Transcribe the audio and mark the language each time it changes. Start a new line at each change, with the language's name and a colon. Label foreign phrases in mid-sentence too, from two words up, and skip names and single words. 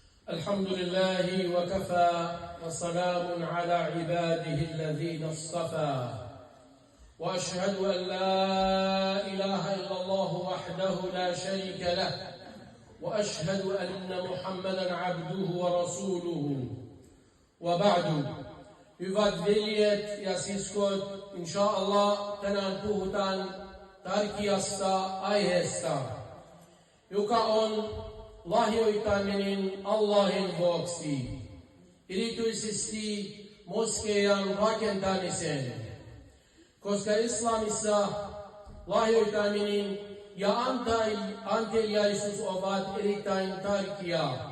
Arabic: الحمد لله وكفى وسلام على عباده الذين اصطفى وأشهد أن لا إله إلا الله وحده لا شريك له وأشهد أن محمدا عبده ورسوله وبعد.
Finnish: Hyvät veljet ja siskot, inshallah tänään puhutaan tärkeästä aiheesta, joka on lahjoittaminen Allahin vuoksi, erityisesti moskeijan rakentamisen, koska islamissa lahjoittaminen ja anteliaisuus ovat erittäin tärkeää.